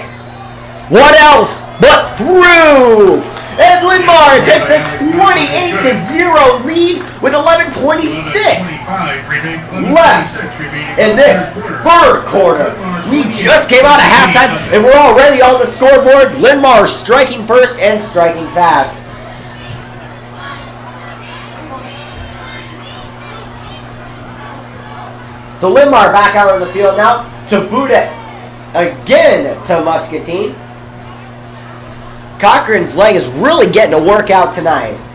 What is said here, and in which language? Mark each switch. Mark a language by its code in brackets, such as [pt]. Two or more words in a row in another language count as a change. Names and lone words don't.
[en] What else but through? And Linn-Mar takes a 28-0 lead with 11:26 left in this third quarter. We just came out of halftime and we're already on the scoreboard. Linn-Mar striking first and striking fast. So Linn-Mar back out on the field now to boot it again to Muscatine. Cochran's leg is really getting a workout tonight.